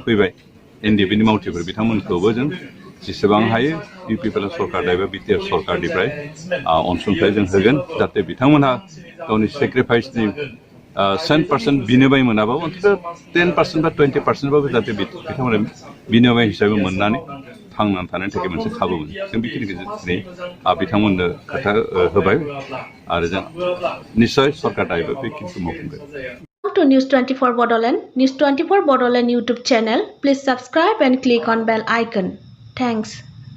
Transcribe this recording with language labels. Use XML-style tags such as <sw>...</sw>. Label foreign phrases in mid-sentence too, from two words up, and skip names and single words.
<brx>फैबाय एनडिएफबिनि मावथिफोर बिथांमोनखौबो जों जेसेबां हायो इउपिपिएल सरकार दायोबा बिटिआर सरकारनिफ्राय अनसुंथाइ जों होगोन जाहाथे बिथांमोनहा गावनि सेक्रिफाइसनि 7% बिनिमय मोनाबाबो अन्तत 10% बा 20%बाबो जाहाथे बिथांमोना बिनिमय हिसाबै मोननानै थांनानै थानायनि थाखाय मोनसे खाबु मोनो जों बेखिनिखौ दिनै बिथांमोननो खोथा होबाय आरो जों निस्सय सरकार दायोबा बे खिनिखौ मावफुंगोन</brx> <en>To News 24 Bodoland, News 24 Bodoland YouTube channel, please subscribe and click on bell icon. Thanks.</en>